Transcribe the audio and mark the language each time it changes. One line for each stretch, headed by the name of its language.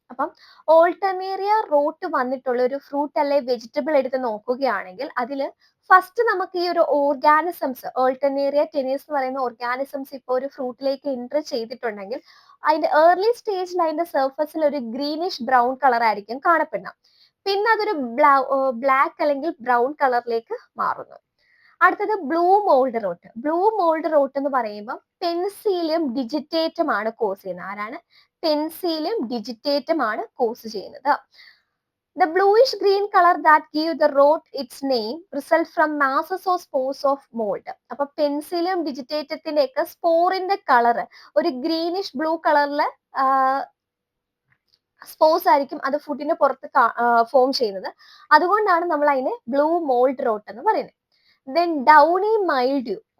Malayalam: അപ്പം ഓൾട്ടർനേറിയ റോട്ട് വന്നിട്ടുള്ള ഒരു ഫ്രൂട്ട് അല്ലെ വെജിറ്റബിൾ എടുത്ത് നോക്കുകയാണെങ്കിൽ അതിൽ ഫസ്റ്റ് നമുക്ക് ഈ ഒരു ഓർഗാനിസംസ്, ഓൾട്ടർനേറിയ ടെനീസ് എന്ന് പറയുന്ന ഓർഗാനിസംസ് ഇപ്പോൾ ഒരു ഫ്രൂട്ടിലേക്ക് എൻറ്റർ ചെയ്തിട്ടുണ്ടെങ്കിൽ അതിന്റെ ഏർലി സ്റ്റേജിൽ അതിന്റെ സർഫസിൽ ഒരു ഗ്രീനിഷ് ബ്രൗൺ കളർ ആയിരിക്കും കാണപ്പെടുന്നത്. പിന്നെ അതൊരു ബ്ലാക്ക് അല്ലെങ്കിൽ ബ്രൗൺ കളറിലേക്ക് മാറുന്നു. അടുത്തത് blue mould rot. Blue mould rot എന്ന് പറയുമ്പോൾ പെൻസീലിയം ഡിജിറ്റേറ്റം ആണ് കോസ് ചെയ്യുന്നത്. ആരാണ്? പെൻസീലിയം ഡിജിറ്റേറ്റം ആണ് കോസ് ചെയ്യുന്നത്.
English: The bluish green color that give the rot its name result from masses or spores of mold.
Malayalam: അപ്പൊ പെൻസിലിയം ഡിജിറ്റേറ്റത്തിന്റെ ഒക്കെ സ്പോറിന്റെ കളർ ഒരു ഗ്രീനിഷ് ബ്ലൂ കളറില് സ്പോർസ് ആയിരിക്കും അത് ഫുഡിന് പുറത്ത് ഫോം ചെയ്യുന്നത്. അതുകൊണ്ടാണ് നമ്മൾ അതിനെ ബ്ലൂ മോൾഡ് റോട്ട് എന്ന് പറയുന്നത്. Then Downey മൈൽഡ്യൂ.